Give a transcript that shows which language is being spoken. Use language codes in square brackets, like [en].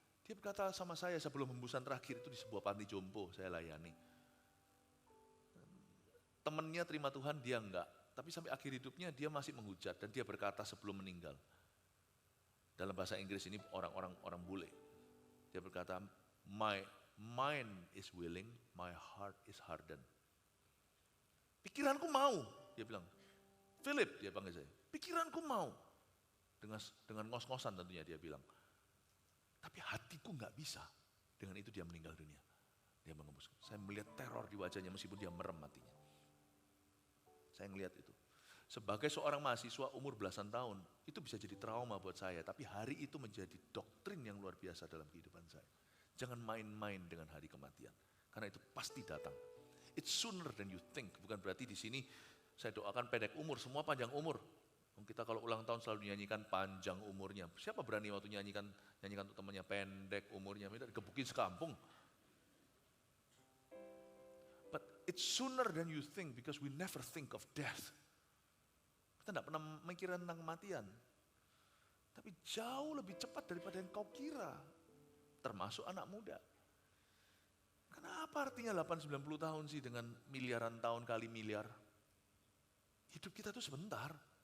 [id] Dia berkata sama saya sebelum hembusan terakhir itu di sebuah panti jompo saya layani. Temennya terima Tuhan, dia enggak. Tapi sampai akhir hidupnya dia masih menghujat dan dia berkata sebelum meninggal. Dalam bahasa Inggris ini orang bule. Dia berkata, [en] my mind is willing, my heart is hardened. [id] Pikiranku mau, dia bilang. Philip, dia panggil saya. Pikiranku mau. Dengan ngos-ngosan tentunya dia bilang. Tapi hatiku nggak bisa. Dengan itu dia meninggal dunia. Dia mengembuskan. Saya melihat teror di wajahnya meskipun dia merem matinya. Saya melihat itu. Sebagai seorang mahasiswa umur belasan tahun, itu bisa jadi trauma buat saya. Tapi hari itu menjadi doktrin yang luar biasa dalam kehidupan saya. Jangan main-main dengan hari kematian. Karena itu pasti datang. [en] It's sooner than you think. [id] Bukan berarti di sini saya doakan pendek umur, semua panjang umur. Kita kalau ulang tahun selalu dinyanyikan panjang umurnya. Siapa berani waktu nyanyikan untuk temannya pendek umurnya, gebukin sekampung. [en] But it's sooner than you think because we never think of death. [id] Kita tidak pernah mikirin tentang kematian. Tapi jauh lebih cepat daripada yang kau kira. Termasuk anak muda. Kenapa artinya 8-90 tahun sih dengan miliaran tahun kali miliar? Hidup kita itu sebentar.